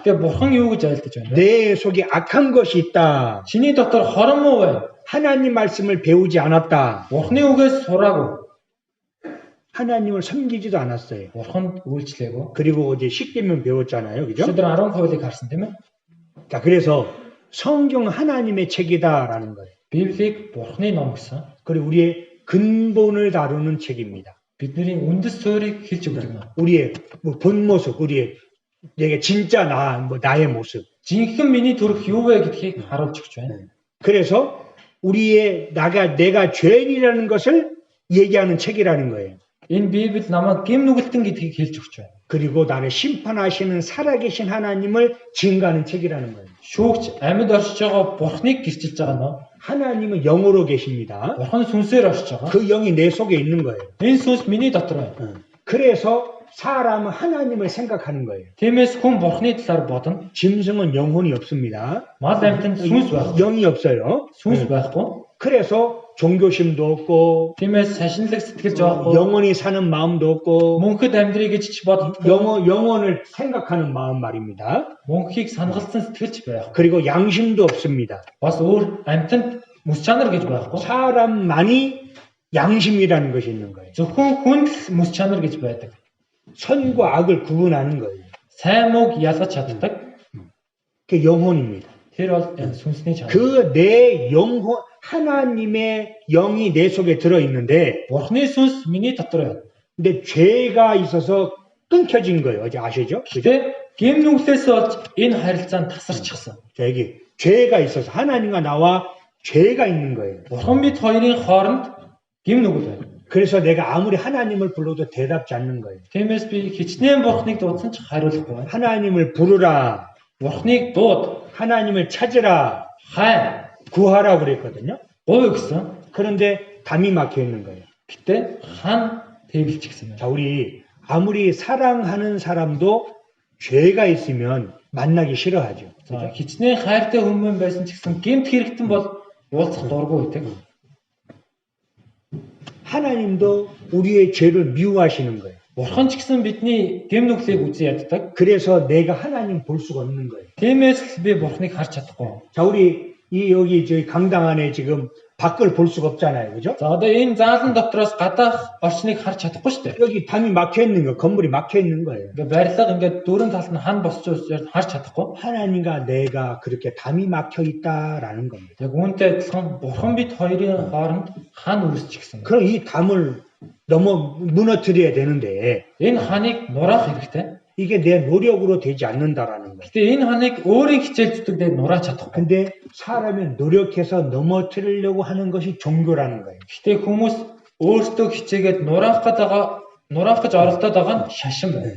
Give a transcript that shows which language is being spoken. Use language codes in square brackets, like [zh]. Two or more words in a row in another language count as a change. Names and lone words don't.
[mn] Гэтэ бурхан юу гэж айлтаж байна вэ? [ko] 내 속에 악한 것이 있다. [mn] Чиний дотор хорон муу байна. [ko] 하나님 말씀을 배우지 않았다. [mn] Бурханы үгээс сураагүй. [ko] 하나님을 섬기지도 않았어요. [mn] Бурханд үйлчлээгүй. [ko] 그리고 이제 십계명 배웠잖아요. 그죠? [mn] Өдөр 10%-ыг харсан тийм ээ. [ko] 자, 그래서 성경 하나님의 책이다라는 거예요. [mn] Библийг бурханы ном гэсэн. [ko] 그리고 우리의 근본을 다루는 책입니다. [mn] Бидний үндэс суурийг хэлж өгдөг ном. [ko] 우리의 본 모습, 우리의 내가 진짜 나의 모습. [mn] Жинхэнэ миний төрх юу вэ гэдгийг харуулж өгч байна. [ko] 그래서 우리의 내가 죄인이라는 것을 얘기하는 책이라는 거예요. [mn] Энэ Библи намайг гэм нүгэлтэн гэдгийг хэлж өгч байна. [ko] 그리고 나를 심판하시는 살아계신 하나님을 증거하는 책이라는 거예요. [mn] Шүүгч амьд оршиж байгаа бурхныг гэрчилж байгаа ном. [ko] 하나님은 영으로 계십니다. [mn] Бурхан сүнсээр оршиж байгаа. [ko] 그 영이 내 속에 있는 거예요. [mn] Энэ сүнс миний дотор байна. [ko] 그래서 사람은 하나님을 생각하는 거예요. [mn] Тиймээс хүн бурхны талаар бодно. [ko] 짐승은 영혼이 없습니다. [mn] Мал амьтанд сүнс байхгүй. [ko] 영이 없어요. [mn] Сүнс байхгүй. [ko] 그래서 종교심도 없고 [mn] Тиймээс шашинлаг сэтгэлж байхгүй. [ko] 영원히 사는 마음도 없고 [mn] Мөнхөд амьдрий гэж ч боддоггүй. [ko] 영혼을 생각하는 마음 말입니다. [mn] Мөнхийг сангалсан сэтгэлж байх. [ko] 그리고 양심도 없습니다. [mn] Бас өөр амьтанд мэс чанар гэж байхгүй. [ko] 사람만이 양심이라는 것이 있는 거예요. [mn] Зөвхөн хүнд л мэс чанар гэж байдаг. [ko] 선과 악을 구분하는 거예요. [mn] Сайн мууг ялгаж чаддаг. [ko] 그게 영혼입니다. [mn] Тэр бол энэ сүнсний чанар. [ko] 그 내 영혼 하나님의 영이 내 속에 들어 있는데 [mn] Бурхны сүнс миний дотор байна. [ko] 근데 죄가 있어서 끊겨진 거예요. 어제 아시죠? 그죠? [mn] Гэтэ гэм нүглээс болж энэ харилцаанд тасарчихсан. [ko] 자, 여기 죄가 있어서 하나님과 나와 죄가 있는 거예요. [mn] Бурхан бид хоёрын хооронд гэм нүгэл байна. [ko] 그래서 내가 아무리 하나님을 불러도 대답지 않는 거예요. [mn] Тиймээс би хичнээн Бурханыг дуудсан ч хариулахгүй байна. [ko] 하나님을 부르라. [mn] Бурханыг дууд, [ko] 하나님을 찾으라. [mn] хай, [ko] 구하라 그랬거든요. [mn] гуй гэсэн. [ko] 그런데 담이 막혀 있는 거예요. [mn] Гэтэ хан тэгэлчихсэн байна. [ko] 자, 우리 아무리 사랑하는 사람도 죄가 있으면 만나기 싫어하죠. [mn] За хичнээн хайртай хүмүүс байсан ч гэсэн гэмт хэрэгтэн бол уулзах дургүй байдаг. [ko] 하나님도 우리의 죄를 미워하시는 거예요. [mn] Бурхан ч гэсэн бидний гэм нүглийг үзэн яддаг. [ko] 그래서 내가 하나님 볼 수가 없는 거예요. [mn] Тиймээс л би Бурханыг харж чадахгүй. [ko] 자, 우리 여기 저희 강당 안에 지금 밖을 볼 수가 없잖아요. 그죠? [mn] За одоо энэ заалан дотроос гадаах орчныг харж чадахгүй шүү дээ. [ko] 여기 담이 막혀 있는 거, 건물이 막혀 있는 거예요. [mn] Ингээ барилга ингээд дөрөв талд нь хан босч учраас харж чадахгүй. [ko] 하나님과 내가 그렇게 담이 막혀 있다라는 겁니다. [mn] Яг үүнтэй адилхан Бурхан бид хоёрын хооронд хан үүсчихсэн. [ko] 그럼 이 담을 넘어 무너뜨려야 되는데 [mn] Энэ ханыг нураах хэрэгтэй. [ko] 이게 내 노력으로 되지 않는다라는 거예요. [mn] Гэтэ энэ ханыг өөрийн хичээл зүтгэдээ нурааж чадахгүй. [ko] 근데 사람이 노력해서 넘어뜨리려고 하는 것이 종교라는 거예요. [mn] Гэтэ хүмүүс өөрсдөө хичээгээд нураах гэж оролдоод байгаа нь шашин байна.